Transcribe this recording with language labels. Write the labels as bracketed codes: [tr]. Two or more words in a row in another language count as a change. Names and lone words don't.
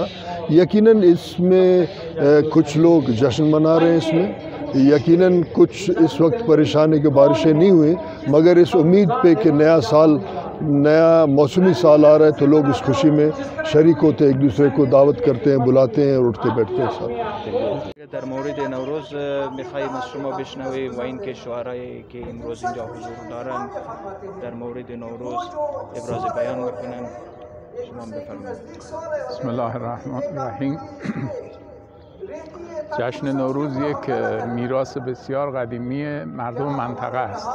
[ur] یقیناً اس میں کچھ لوگ جشن منا رہے ہیں. اس میں یقیناً کچھ اس وقت پریشان ہے کہ بارشیں نہیں ہوئیں، مگر اس امید پہ کہ نیا موسمی سال آ رہا ہے تو لوگ اس خوشی میں شریک ہوتے ہیں، ایک دوسرے کو دعوت کرتے ہیں، بلاتے ہیں اور اٹھتے بیٹھتے ہیں ساتھ. [fa] در مورد نوروز میخواهیم از شما بشنویم و اینکه شعرایی که امروز اینجا حضور دارند در مورد نوروز ابراز بیان میکنن. شما بفرمایید. بسم الله الرحمن الرحیم. جشن نوروز یک میراث بسیار قدیمی مردم منطقه است.